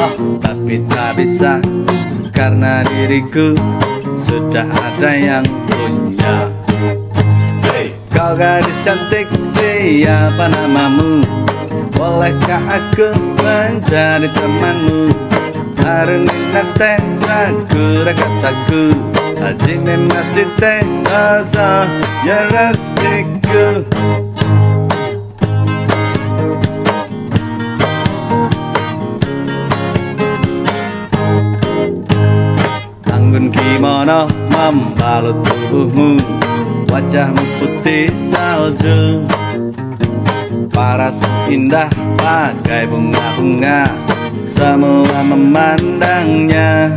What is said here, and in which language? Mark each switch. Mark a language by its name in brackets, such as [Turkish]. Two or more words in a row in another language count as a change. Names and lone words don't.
[Indonesian] tapi tak bisa karena diriku sudah ada yang punya. Hey, kau gadis cantik, siapa namamu? Bolehkah aku menjadi temanmu? [Japanese] 春になって桜咲く、はじめまして、どうぞよろしく. [Indonesian] Anggun kimono membalut tubuhmu, wajahmu putih salju, parasmu indah bagai bunga-bunga, semua memandangnya.